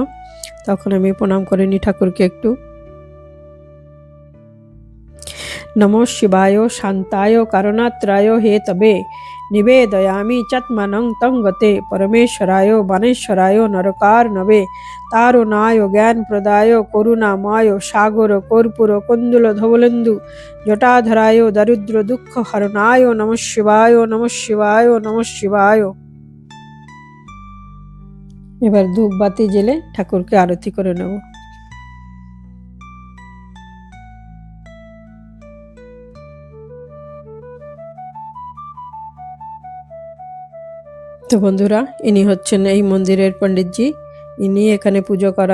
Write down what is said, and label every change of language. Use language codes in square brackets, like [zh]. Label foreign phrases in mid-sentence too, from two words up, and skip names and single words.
[bn] তখন আমি প্রণাম করে নিই ঠাকুরকে একটু। [sa] नमो शिवाय शांताय करुणात्रय हेतवे निवेदयामि चत्मनं तं गते परमेश्वराय वनेश्वराय नरकार्णवे तारुणाय ज्ञानप्रदाय करुणामय सागर कर्पूर कुंदुल धवलेन्दु जटाधराय दरिद्र दुःख हरणाय नमः शिवाय नमः शिवाय नमः शिवाय। [bn] এবার ধূপ বাতি জ্বেলে ঠাকুরকে আরতি করে নেব। তো বন্ধুরা, ইনি হচ্ছেন এই মন্দিরের পণ্ডিতজি, ইনি এখানে পুজো করান।